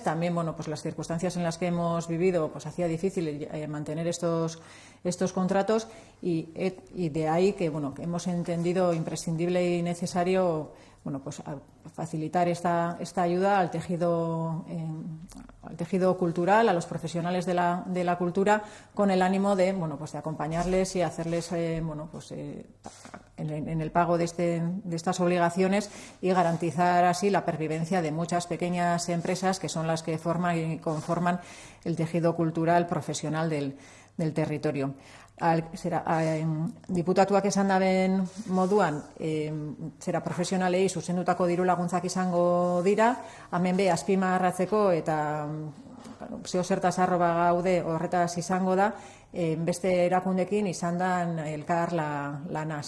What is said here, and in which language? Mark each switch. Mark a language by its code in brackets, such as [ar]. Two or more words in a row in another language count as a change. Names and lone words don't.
[es] También, las circunstancias en las que hemos vivido, hacía difícil mantener estos contratos, y de ahí que hemos entendido imprescindible y necesario facilitar esta ayuda al tejido cultural, a los profesionales de la cultura, con el ánimo de acompañarles y hacerles en el pago de estas obligaciones, y garantizar así la pervivencia de muchas pequeñas empresas que son las que forman y conforman el tejido cultural profesional del territorio. [eu] Diputatuak esan daben moduan, profesionalei zuzendutako diru laguntzak izango dira, hemen be azpimarratzeko eta zeozertaz arroba gaude horretaz izango da, beste erakundekin izan dan elkar lanaz.